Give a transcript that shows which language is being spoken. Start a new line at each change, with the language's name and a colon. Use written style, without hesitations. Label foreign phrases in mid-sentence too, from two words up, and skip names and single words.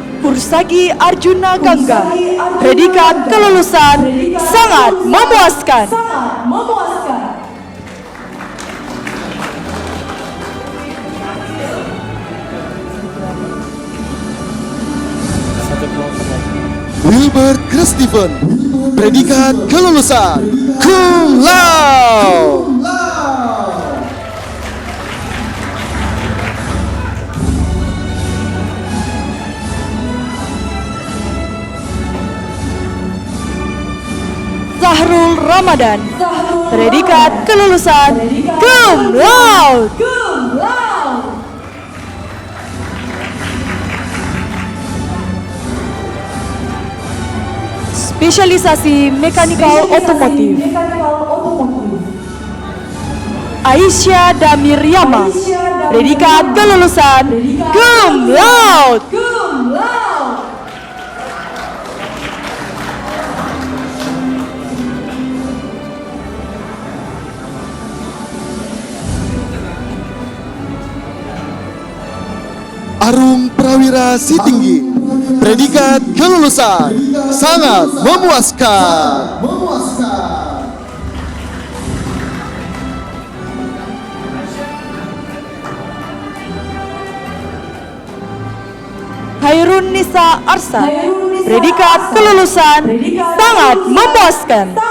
Indonesian: Pursagi Arjuna Gangga. Predikat kelulusan sangat memuaskan. Wilbert Christopher, predikat kelulusan
Latin: cum laude.
Indonesian: Zahrul Ramadan, predikat kelulusan
Latin: cum laude.
Indonesian: Spesialisasi mekanikal otomotif. Aisyah Damir Yama, predikat kelulusan
Latin: cum laude.
Indonesian: Arung Prawira Sitinggi, predikat kelulusan sangat memuaskan. Hairun Nisa Arsa, predikat kelulusan sangat memuaskan.